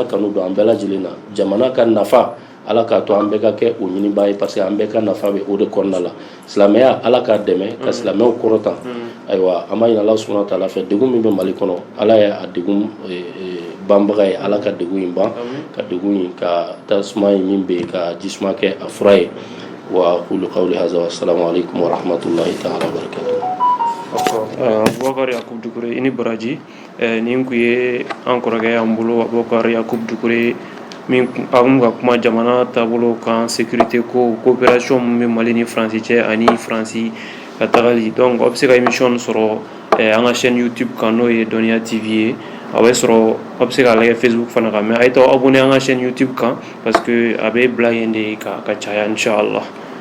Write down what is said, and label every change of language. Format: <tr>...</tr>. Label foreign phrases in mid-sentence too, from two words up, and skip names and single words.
<bm>kanu don an bɛɛ lajɛlen na jamana ka nafa Ala k'a to an bɛɛ ka kɛ o ɲiniba ye</bm> <fr>parce que</fr> <bm>an bɛɛ ka nafa bɛ o de kɔnɔna la silamɛya Ala k'a dɛmɛ ka silamɛw kɔrɔtan ayiwa an b'a ɲini Ala</bm> <ar>سبحانه وتعالى</ar> <bm>fɛ degun min bɛ Mali kɔnɔ Ala ye a degun banbaga ye Ala ka degun in ban ka degun in ka tasuma in min bɛ yen ka jisuma kɛ a fura ye</bm> <ar>وأقول قولي هذا والسلام عليكم ورحمة الله تعالى وبركاته.</ar> <bm>Abubakar Yakubu Dukure i ni baraji nin kun ye an kɔrɔkɛ y'an bolo Abubakar Yakubu Dukure min an ka kuma jamana taabolo kan sécurité ko coopération min bɛ Mali ni Faransi cɛ ani Faransi ka tagali donc a bɛ se ka émission sɔrɔ an ka chaîne YouTube kan n'o ye Dɔnniya TV ye a bɛ sɔrɔ a bɛ se k'a lajɛ Facebook fana kan mais a ye t'aw abonné an ka chaîne YouTube kan</bm> <fr>parce que</fr> <bm>a bɛ bila yen de ka caya inchallah.</bm>